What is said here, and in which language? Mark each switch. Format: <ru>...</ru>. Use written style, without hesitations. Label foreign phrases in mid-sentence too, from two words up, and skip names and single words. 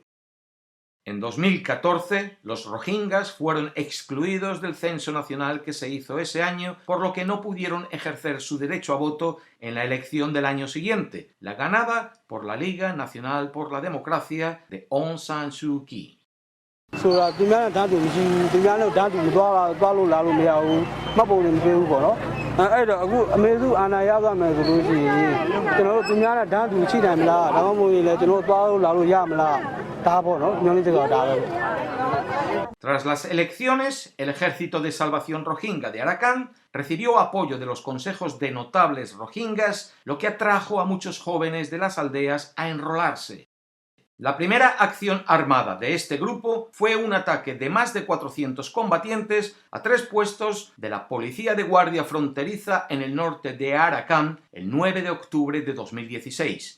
<es>En 2014, los rohingyas fueron excluidos del censo nacional que se hizo ese año, por lo que no pudieron ejercer su derecho a voto en la elección del año siguiente, la ganada por la Liga Nacional por la Democracia de Aung San Suu Kyi.</es> <my>ဆိုတာသူများနဲ့ဓာတ်တူမရှိဘူးသူများနဲ့ဓာတ်တူမသွားလို့လာလို့မရဘူးမှတ်ပုံတွေမပေးဘူးပေါ့နော်အဲ့တော့အခုအမေစုအာဏာရသွားမယ်ဆိုလို့ရှိရင်ကျွန်တော်တို့သူများနဲ့ဓာတ်တူချိနိုင်မလားဒါမှမဟုတ်ရင်လည်းကျွန်တော်တို့သွားလို့လာလို့ရမလားဒါပေါ့နော်ညွှန်လေးစကားဒါပဲ</my> <es>Tras las elecciones, el Ejército de Salvación Rohingya de Arakan recibió apoyo de los consejos de notables rohingyas, lo que atrajo a muchos jóvenes de las aldeas a enrolarse. La primera acción armada de este grupo fue un ataque de más de 400 combatientes a 3 puestos de la Policía de Guardia Fronteriza en el norte de Arakan el 9 de octubre de 2016.</es>